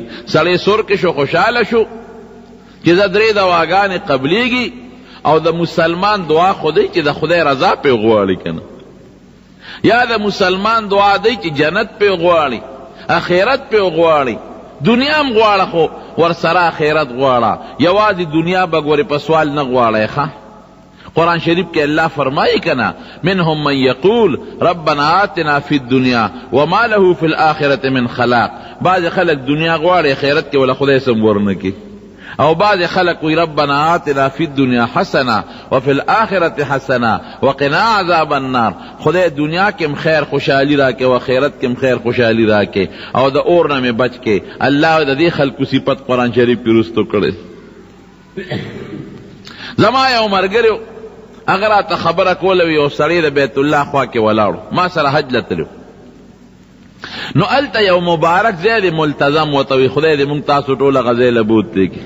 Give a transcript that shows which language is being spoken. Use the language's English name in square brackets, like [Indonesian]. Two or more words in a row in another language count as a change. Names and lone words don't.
[Pashto] سړی سور کې شو، خوشحاله شو چې دا 3 دعاګانې قبلیږي او د مسلمان دعا خو دی چې د خدای رضا پې غواړي که نه، یا د مسلمان دعا دی چې جنت پې غواړي، اخرت پې غواړي، دنیا هم غواړه خو ورسره اخرت غواړه. یوازې دنیا به ګورې په سوال نه غواړی ښه. قرآن شریف کې الله فرمایي [Arabic] کنا منهم من یقول ربنا آتنا فی الدنیا وما له فی الآخرة من خلاق. [Pashto] بعض خلق دنیا غواړي اخرت کې ولا خدای سم ورنکي، او بعض خلق وی [Arabic] ربنا آتنا فی الدنیا حسنه وفی الآخرة حسنه وقنا عذاب النار. [Pashto] خدای دنیا کې خیر خوشحالی راکې او آخرت کې خیر خوشحالی راکې او د اور نه بچ کې. الله د دې خلقو صفت قرآن شریف کې رستو کړي. زما یو ملګری اگر راته خبره کوله وي یو سړی د بیت الله خوا کې ولاړو، ما سره حج له تلو، نو هلته یو مبارک ځای دی ملتظم ورته وي خدای دې مونږ تاسو ټوله غځی له بوتلی کې.